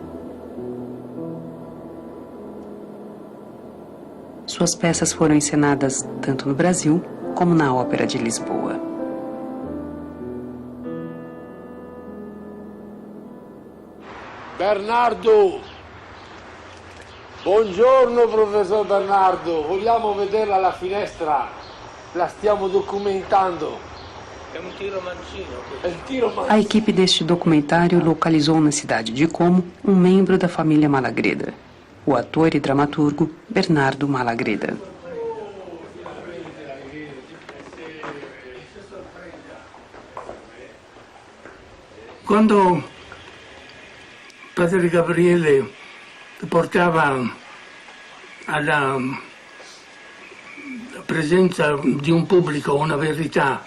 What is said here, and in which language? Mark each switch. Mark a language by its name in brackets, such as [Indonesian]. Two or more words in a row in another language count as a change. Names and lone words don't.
[Portuguese] Suas peças foram encenadas tanto no Brasil como na Ópera de Lisboa. Bernardo! [Italian] Buongiorno, professor Bernardo. Vogliamo vederla alla finestra? La stiamo documentando. [Portuguese] É um tiromancino. A equipe deste documentário localizou na cidade de Como um membro da família Malagreda, o ator e dramaturgo Bernardo Malagreda. [Italian] Quando Padre Gabriele portava alla presenza di un pubblico una verità